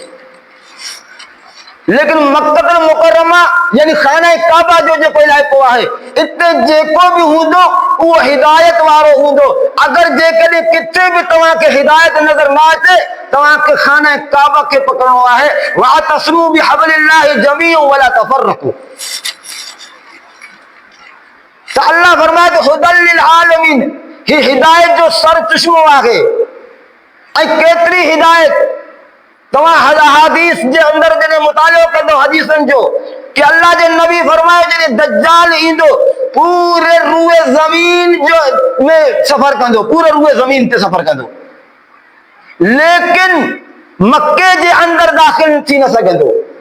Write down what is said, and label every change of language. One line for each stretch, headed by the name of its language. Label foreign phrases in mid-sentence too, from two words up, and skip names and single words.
Sindhi: लेकिन मक्कतुल मुकर्रमा यानी खाना काबा जो जेको इलाइक़ो आहे, इते जेको भी हूंदो उहो हिदायत वारो हूंदो। अगर जेकॾहिं किथे भी तव्हांखे हिदायत नज़र न अचे, तव्हांखे खाना काबा खे पकड़णो आहे।
Arabic: واعتصموا بحبل الله جميعا ولا تفرقوا.
Sindhi: तो अल्लाह फरमाए तो
Arabic: هدى للعالمين,
Sindhi: ही हिदायत जो सरचश्मो आहे। ऐं केतिरी हिदायत तव्हां हदीस जे अंदर जॾहिं मुतालो कंदो हदीसनि जो कि अल्लाह जे नबी फरमायो जॾहिं दज्जाल ईंदो पूरे रूए ज़मीन जो में सफ़र कंदो, पूरे रूए ज़मीन ते सफ़र कंदो, लेकिन मक्के जे अंदर दाख़िल थी न सघंदो।